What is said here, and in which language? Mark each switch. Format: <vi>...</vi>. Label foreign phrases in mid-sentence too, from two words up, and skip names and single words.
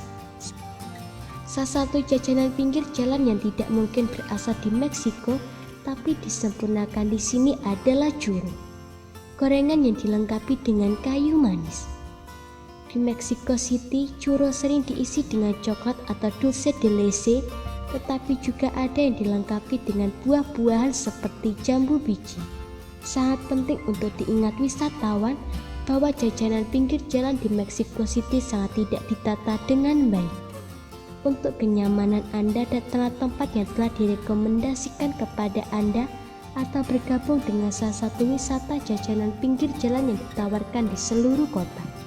<id>Salah satu jajanan pinggir jalan yang tidak mungkin berasal di Meksiko tapi disempurnakan di sini adalah churro, gorengan yang dilengkapi dengan kayu manis. Di Mexico City, churro sering diisi dengan coklat atau</id> <es>dulce de leche,</es> <id>tetapi juga ada yang dilengkapi dengan buah-buahan seperti jambu biji. Sangat penting untuk diingat wisatawan bahwa jajanan pinggir jalan di Mexico City sangat tidak ditata dengan baik. Untuk kenyamanan Anda, datanglah tempat yang telah direkomendasikan kepada Anda atau bergabung dengan salah satu wisata jajanan pinggir jalan yang ditawarkan di seluruh kota.</id>